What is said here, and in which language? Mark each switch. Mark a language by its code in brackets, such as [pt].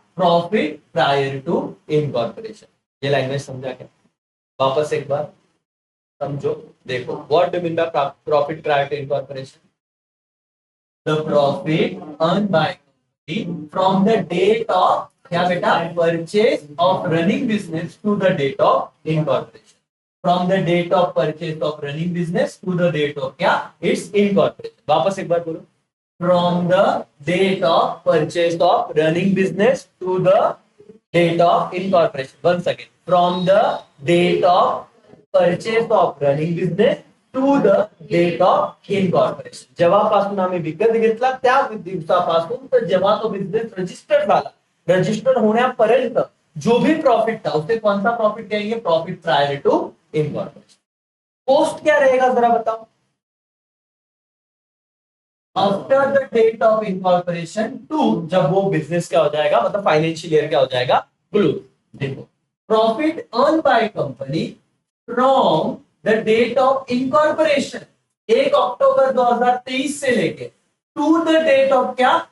[hi] Profit prior to incorporation. ये language समझा क्या? वापस एक बार समझो, देखो, [en] What do mean by profit prior to incorporation? The profit earn by from the date of [hi] क्या बेटा? [en] purchase of running business to the date of incorporation, from the date of purchase of running business to the date of [hi] क्या? [en] its incorporation। [hi] वापस एक बार बोलो, [en] from the date of purchase of running business to the date of incorporation। once again, from the date of purchase of running business to the date of incorporation. [mr] जेव्हापासून आम्ही विकत घेतला त्या दिवसापासून तर जेव्हा तो बिझनेस रजिस्टर्ड झाला, रजिस्टर्ड होण्यापर्यंत [hi] जो भी प्रॉफिट था उसे कौन सा प्रॉफिट कहेंगे? Profit prior to incorporation. Post क्या रहेगा जरा बताओ? [en] after the date of incorporation to, [hi] जब वो बिजनेस क्या हो जाएगा, मतलब फाइनेंशियल ईयर क्या हो जाएगा? क्लोज। देखो, [en] profit earn by company from the date of incorporation 1 October 2023 [hi] से लेके [en] To the date of क्या?